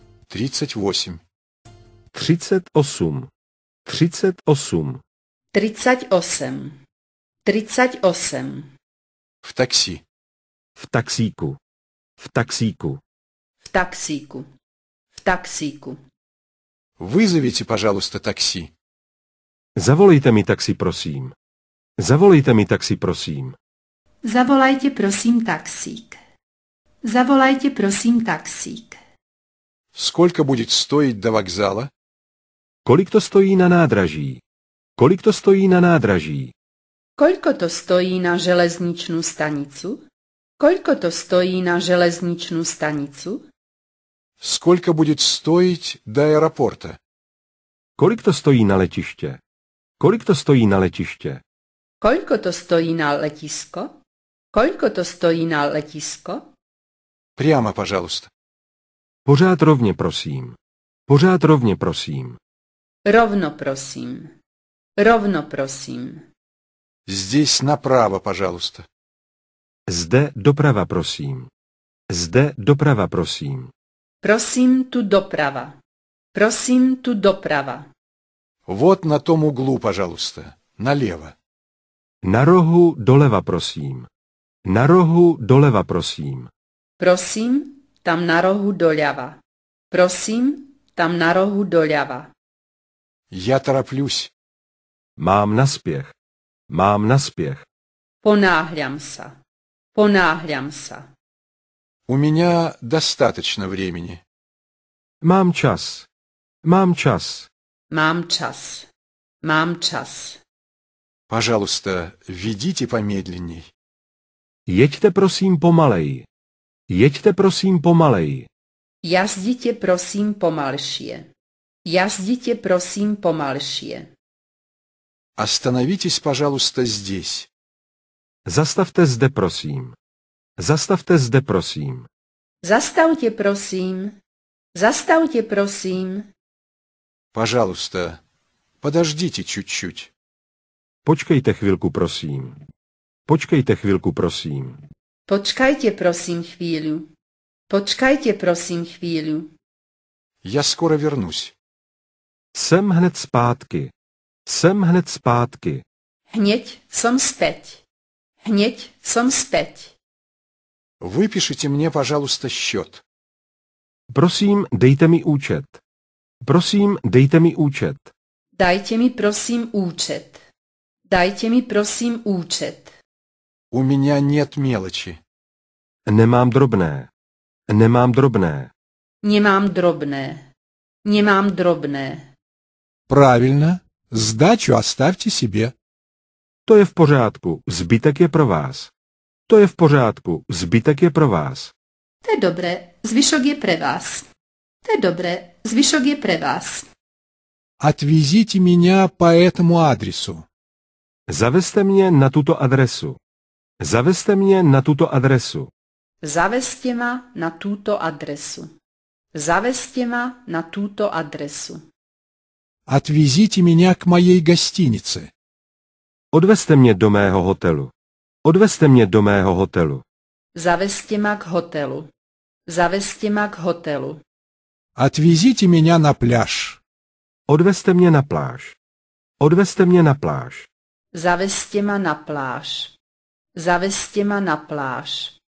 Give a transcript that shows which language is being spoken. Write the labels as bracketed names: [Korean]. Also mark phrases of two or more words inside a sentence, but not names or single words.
[Russian] 38. 38. 38. 38. 38. В такси. [Czech] V taxíku. V taxíku. [Slovak] V taxíku. V taxíku. [Russian] Вызовите, пожалуйста, такси. [Czech] Zavolejte mi taxi, prosím. Zavolejte mi taxi, prosím. [Slovak] Zavolajte prosím taxík. Zavolajte prosím taxík. [Russian] Сколько будет стоить до вокзала? [Czech] Kolik to stojí na nádraží? Kolik to stojí na nádraží? [Slovak] Koľko to stojí na železničnú stanicu? Koľko to stojí na železničnú stanicu? [Russian] Сколько будет стоить до аэропорта? [Czech] Kolik to stojí na letiště? Kolik to stojí na letiště? [Slovak] Koľko to stojí na letisko? Koľko to stojí na letisko? [Russian] Прямо, пожалуйста. [Czech] Pořád rovně, prosím. Pořád rovně, prosím. [Slovak] Rovno prosím. Rovno prosím. [Russian] Здесь направо, пожалуйста. [Czech] Zde doprava, prosím. Zde doprava, prosím. [Slovak] Prosím tu doprava. Prosím tu doprava. [Russian] Вот на том углу, пожалуйста. Налево. [Czech] Na rohu doleva, prosím. Na rohu doleva, prosím. [Slovak] Prosím, tam na rohu doľava. Prosím, tam na rohu doľava. [Russian] Я тороплюсь. [Czech] Mám naspěch. Mám naspěch. [Slovak] Ponáhľam sa. Ponáhľam sa. [Russian] У меня достаточно времени. [Czech] Mám čas. Mám čas. [Slovak] Mám čas. Mám čas. [Russian] Пожалуйста, ведите помедленней. [Czech] Jeďte prosím pomalej. Jeďte prosím pomalej. [Slovak] Jazdite prosím pomalšie. Jazdite prosím pomalšie. [Russian] Остановитесь, пожалуйста, здесь. [Czech] Zastavte zde, prosím. Zastavte zde, prosím. [Slovak] Zastavte prosím. Zastavte prosím. [Russian] Пожалуйста, подождите чуть-чуть. [Czech] Počkejte chvilku, prosím. Počkejte chvilku, prosím. [Slovak] Počkajte prosím chvíľu. Počkajte prosím chvíľu. [Russian] Я скоро вернусь. [Czech] Jsem hned zpátky. Jsem hned zpátky. [Slovak] Hneď som späť. Hneď som späť. [Russian] Выпишите мне, пожалуйста, счет. [Czech] Prosím, dejte mi účet. Prosím, dejte mi účet. [Slovak] Dajte mi prosím účet. Dajte mi prosím účet. [Russian] У меня нет мелочи. [Czech] Nemám drobné. Nemám drobné. [Slovak] Nemám drobné. Nemám drobné. [Russian] Правильно. Сдачу оставьте себе. [Czech] To je v pořádku. Zbytek je pro vás. To je v pořádku. Zbytek je pro vás. [Slovak] To je dobré. Zvyšok je pre vás. To je dobré. Zvyšok je pre vás. [Russian] Отвезите меня по этому адресу. [Czech] Zavezte mě na tuto adresu. Zavezte mě na tuto adresu. [Slovak] Zavezte ma na túto adresu. Zavezte ma na túto adresu. [Russian] Отвезите меня к моей гостинице. [Czech] Odvezte mě do mého hotelu. Odvezte mě do mého hotelu. [Slovak] Zavezte ma k hotelu. Zavezte ma k hotelu. [Russian] Отвезите меня на пляж. [Czech] Odvezte mě na pláž. Odvezte mě na pláž. [Slovak] Zavezte ma na pláž. Zavezte ma na pláž.